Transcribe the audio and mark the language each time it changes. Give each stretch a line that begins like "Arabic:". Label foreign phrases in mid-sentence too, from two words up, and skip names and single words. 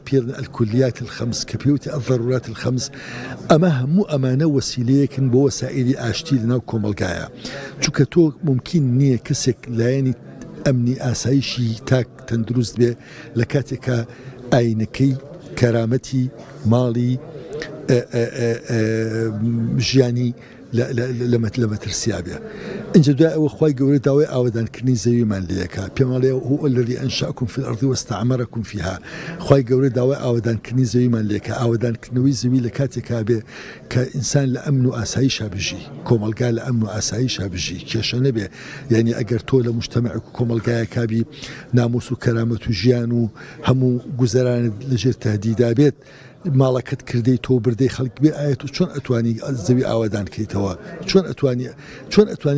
Central Kurdish: پێرن
Arabic: الکلیات الخەمس
Central Kurdish: کە پێوتی
Arabic: الضرورات الخەمس
Central Kurdish: ئەمە هەموو ئەمانە وەسیلەیەکن بۆ وەسائلی ئاشتی لەناو کۆمەلگایە چونکە تۆ ممکن نییە کەسێک لایەنی ئەمنی ئاسایشی تاک تەندروست بێ لە کاتێکە ئاینەکەی کەرامەتی ماڵی ژیانی لە مەترسیا بێ اینجا دوای ئەوە خوای گەورە داوای ئاوەدانکردنی زەویمان لەکە پێماڵێ
Arabic: هو الذي أنشأكم في الأرض واستعمركم فيها
Central Kurdish: خوای گەورە داوای ئاوەدانکردنی زەویمان لەکە ئاوەدانکردنەوەی زەوی لە کاتێکا بێ کە ئینسان لە ئەمن و ئاسایشا بژی کۆمەلگا لە ئەمن و ئاسایشا بژی کێشە نەبێ یعنی ئەگەر تۆ لە مجتەمەعێک و کۆمەلگایەکا بی ناموس و کەرامەت و ژیان و هەموو گوزەرانت لەژێر تەهدیدا بێت ماڵەکەت کردەی تۆ بردەی خەڵک بێ ئاەت و چۆن ئەتوانی زەوی ئاوادان کەیتەوە چۆن ئەتوانی